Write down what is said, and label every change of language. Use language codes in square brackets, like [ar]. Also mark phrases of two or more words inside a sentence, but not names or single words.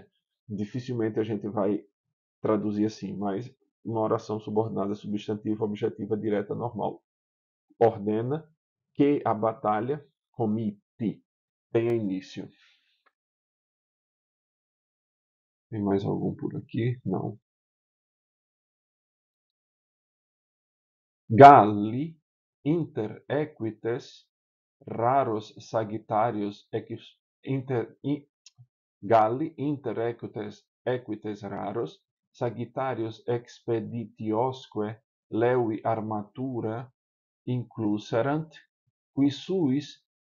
[pt] Dificilmente a gente vai traduzir assim, mas uma oração subordinada, substantiva, objetiva, direta, normal. Ordena que a batalha, comite, tenha início. Tem mais algum por aqui? Não. [la] Galli inter equites raros sagittarius Galli inter equites raros sagittarius expeditiosque levi armatura incluserant, qui suis